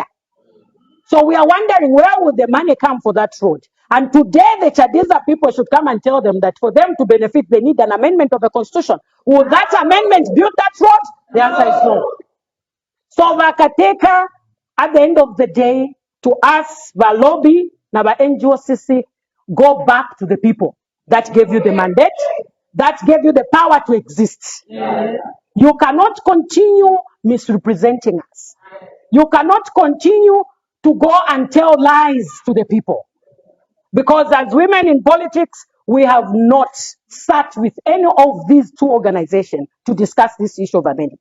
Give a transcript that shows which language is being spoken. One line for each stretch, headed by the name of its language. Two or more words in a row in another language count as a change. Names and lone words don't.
English: So we are wondering where would the money come for that road? And today the Chadiza people should come and tell them that for them to benefit, they need an amendment of the constitution. Will that amendment build that road? The answer is no. So vakateka at the end of the day to us, the lobby,
Bemba: na ba NGOCC,
English: go back to the people that gave you the mandate, that gave you the power to exist. You cannot continue misrepresenting us. You cannot continue to go and tell lies to the people. Because as women in politics, we have not sat with any of these two organizations to discuss this issue of amendment.